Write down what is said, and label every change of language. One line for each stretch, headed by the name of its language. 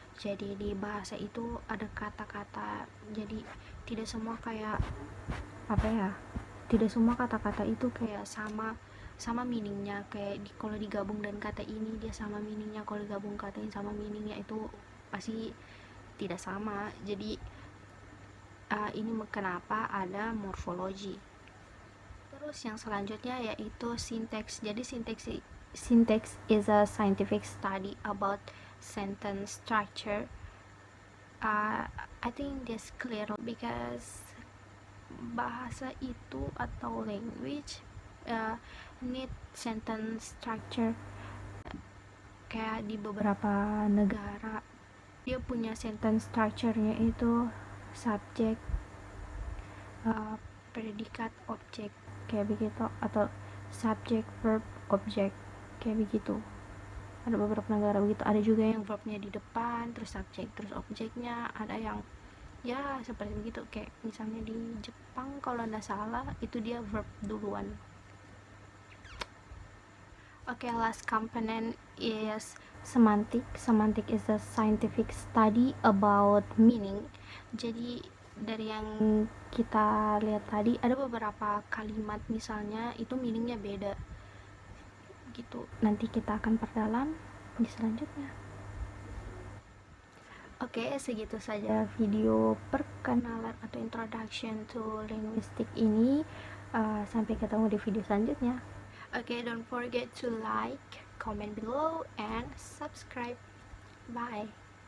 Indonesian: Jadi di bahasa itu ada kata-kata. Jadi tidak semua kayak tidak semua kata-kata itu kayak sama meaningnya. Kayak kalau digabung dan kata ini dia sama meaningnya, kalau digabung kata ini sama meaningnya, itu pasti tidak sama. Jadi ini kenapa ada morfologi. Terus yang selanjutnya yaitu syntax.
English: Jadi syntax is a scientific study about sentence structure. I think this clear because
Indonesian: bahasa itu atau
English: language need sentence structure.
Indonesian: Kayak di beberapa negara dia punya sentence structure-nya itu subject, predikat, objek, kayak begitu, atau
English: subject, verb, object,
Indonesian: kayak begitu. Ada beberapa negara begitu. Ada juga yang verbnya di depan, terus subjek, terus objeknya. Ada yang ya seperti begitu, kayak misalnya di Jepang kalau nggak salah itu dia verb duluan.
English: Last component is semantic. Semantic is a scientific study about meaning.
Indonesian: Jadi dari yang kita lihat tadi ada beberapa kalimat misalnya itu meaningnya beda gitu. Nanti kita akan perdalam di selanjutnya. Segitu saja video perkenalan atau introduction to linguistic ini. Sampai ketemu di video selanjutnya.
English: Don't forget to like, comment below, and subscribe. Bye.